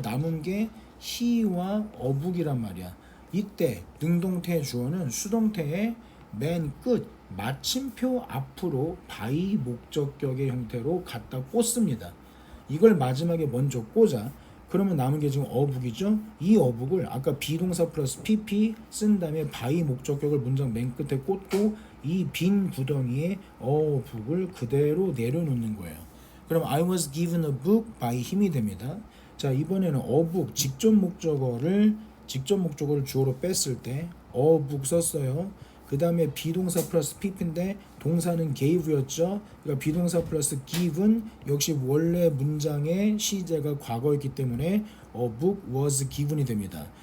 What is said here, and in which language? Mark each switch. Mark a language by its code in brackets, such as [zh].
[ko] 남은 게 he와 어북이란 말이야. 이때 능동태 주어는 수동태의 맨 끝 마침표 앞으로 by 목적격의 형태로 갖다 꽂습니다. 이걸 마지막에 먼저 꽂아. 그러면 남은 게 지금 어북이죠. 이 어북을 아까 비동사 플러스 pp 쓴 다음에 by 목적격을 문장 맨 끝에 꽂고 이 빈 구덩이에 어북을 그대로 내려놓는 거예요. [en] 그럼 I was given a book by [ko] 힘이 됩니다. 자, 이번에는 어북 직접 목적어를 주어로 뺐을 때 어북 썼어요. 그 다음에 비동사 플러스 pp인데 동사는 gave였죠. 그러니까 비동사 플러스 given 역시 원래 문장의 시제가 과거였기 때문에 [en] a book was given [ko] 이 됩니다.